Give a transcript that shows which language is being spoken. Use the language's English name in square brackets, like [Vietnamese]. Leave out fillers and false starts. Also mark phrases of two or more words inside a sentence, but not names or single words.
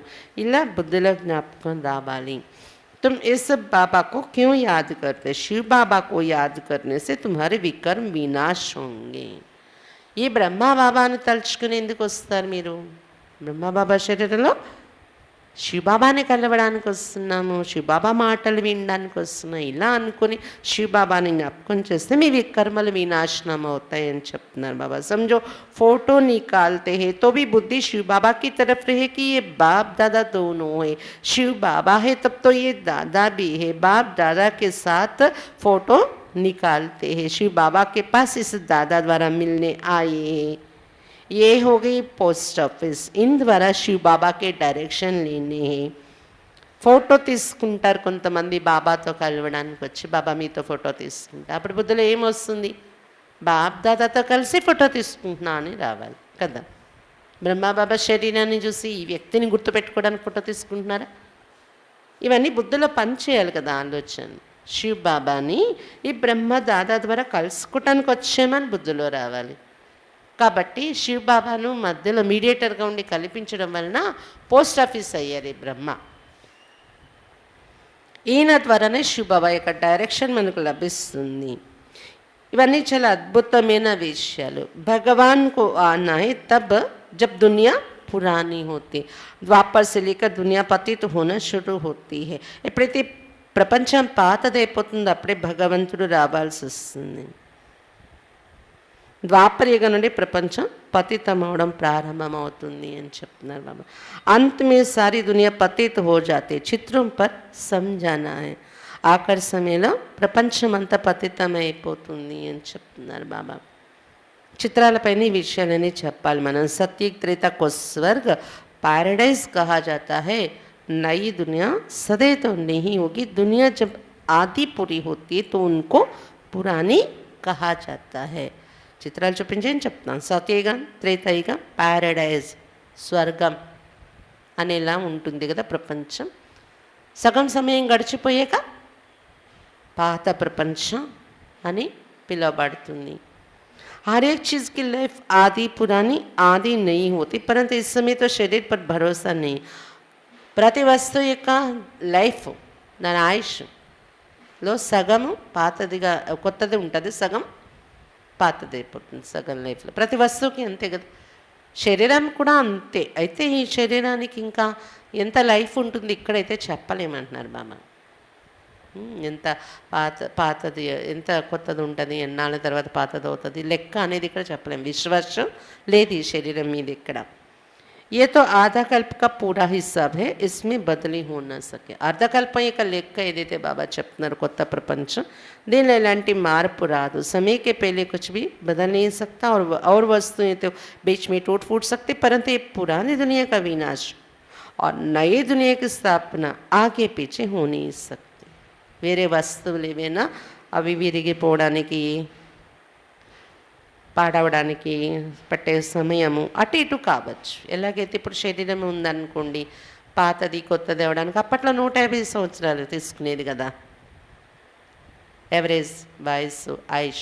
[Telugu] ఇలా బుద్ధిలో జ్ఞాపకం రావాలి. [Hindi] तुम इस बाबा को क्यों याद करते? शिव बाबा को याद करने से तुम्हारे विकर्म विनाश होंगे. [Telugu] ఈ బ్రహ్మా బాబాను తలుచుకుని ఎందుకు వస్తారు మీరు? బ్రహ్మా బాబా శరీరంలో శివబాబాని కలవడానికి వస్తున్నాము, శివబాబా మాటలు వినడానికి వస్తున్నాం. ఇలా అనుకుని శివబాబాని జ్ఞాపకం చేస్తే మీ వికర్మలు వినాశనం అవుతాయని చెప్తున్నారు బాబా. [Hindi] समझो फोटो निकालते हैं तो भी बुद्धि शिव बाबा की तरफ रहे कि ये बाप दादा दोनों है. शिव बाबा है तब तो ये दादा भी है. बाप दादा के साथ फोटो निकालते हैं. शिव बाबा के पास इस दादा द्वारा मिलने आए हैं. ये हो गई [English] post office. [Hindi] इन द्वारा शिव बाबा के डायरेक्शन लेने हैं. [Telugu] ఫోటో తీసుకుంటారు కొంతమంది బాబాతో కలవడానికి వచ్చి, బాబా మీతో ఫోటో తీసుకుంటారు. అప్పుడు బుద్ధిలో ఏమొస్తుంది? బాప్ దాదాతో కలిసి ఫోటో తీసుకుంటున్నా అని రావాలి కదా. బ్రహ్మా బాబా శరీరాన్ని చూసి ఈ వ్యక్తిని గుర్తుపెట్టుకోవడానికి ఫోటో తీసుకుంటున్నారా? ఇవన్నీ బుద్ధిలో పనిచేయాలి కదా ఆలోచన. శివ్ బాబాని ఈ బ్రహ్మ దాదా ద్వారా కలుసుకోవటానికి వచ్చామని బుద్ధిలో రావాలి. కాబట్టి శివ్ బాబాను మధ్యలో మీడియేటర్గా ఉండి కల్పించడం వలన [English] post office [Telugu] అయ్యారు బ్రహ్మ. ఈయన ద్వారానే శివ్ బాబా యొక్క డైరెక్షన్ మనకు లభిస్తుంది. ఇవన్నీ చాలా అద్భుతమైన విషయాలు. [Hindi] भगवान को आना है तब जब दुनिया पुरानी होती. ద్వాపర్ से लेकर दुनिया पतित होना शुरू होती है. [Telugu] ఎప్పుడైతే ప్రపంచం పాతదైపోతుందో అప్పుడే భగవంతుడు రావాల్సి వస్తుంది. ద్వాపర యుగం నుండి ప్రపంచం పతితం అవడం ప్రారంభమవుతుంది అని చెప్తున్నారు బాబా. [Hindi] अंत में सारी दुनिया पतित हो जाती है, చిత్రం पर समझाना है. [Telugu] ఆఖరి సమయంలో ప్రపంచం అంతా పతితమైపోతుంది అని చెప్తున్నారు బాబా. చిత్రాలపైన ఈ విషయాలని చెప్పాలి మనం. [Hindi] सत्युग त्रेता को स्वर्ग पैराडाइज कहा जाता है. नई दुनिया सदैव तो नहीं होगी. दुनिया जब आदि पूरी होती है तो उनको पुरानी कहा जाता है. [Telugu] చిత్రాలు చూపించి ఏం చెప్తున్నాను, సత్యయుగం త్రేతాయుగం ప్యారడైజ్ స్వర్గం అనేలా ఉంటుంది కదా ప్రపంచం. సగం సమయం గడిచిపోయాక పాత ప్రపంచం అని పిలువబడుతుంది. [Hindi] हर एक चीज़ की लाइफ आदि पुरानी आदि नहीं होती, परंतु इस समय तो शरीर पर भरोसा नहीं. [Telugu] ప్రతి వస్తువు యొక్క లైఫ్ దాని ఆయుష్లో సగము పాతదిగా కొత్తది ఉంటుంది, సగం పాతది అయిపోతుంది సగం లైఫ్లో. ప్రతి వస్తువుకి అంతే కదా, శరీరం కూడా అంతే. అయితే ఈ శరీరానికి ఇంకా ఎంత లైఫ్ ఉంటుంది ఇక్కడైతే చెప్పలేమంటున్నారు బామ్మ. ఎంత పాతది ఎంత కొత్తది ఉంటుంది, ఎన్నాళ్ళ తర్వాత పాతది అవుతుంది లెక్క అనేది ఇక్కడ చెప్పలేము. విశ్వాసం లేదు ఈ శరీరం మీద ఇక్కడ. [Hindi] ये तो आधा कल्प का पूरा हिसाब है, इसमें बदली हो ना सके. [Telugu] అర్ధకల్పం యొక్క లెక్క ఏదైతే బాబా చెప్తున్నారు కొత్త ప్రపంచం, దీనిలో ఎలాంటి మార్పు రాదు. [Hindi] समय के पहले कुछ भी बदल नहीं सकता और वस्तुएं तो बीच में टूट फूट सकती, परंतु ये पुरानी दुनिया का विनाश और नई दुनिया की स्थापना आगे पीछे हो नहीं सकती. [Telugu] వేరే వస్తువులు ఏవైనా అవి విరిగిపోవడానికి పాడవడానికి పట్టే సమయము అటు ఇటు కావచ్చు. ఎలాగైతే ఇప్పుడు శరీరం ఉందనుకోండి, పాతది కొత్తది అవడానికి అప్పట్లో 150 సంవత్సరాలు తీసుకునేది కదా ఎవరేజ్ వయస్సు ఆయుష్.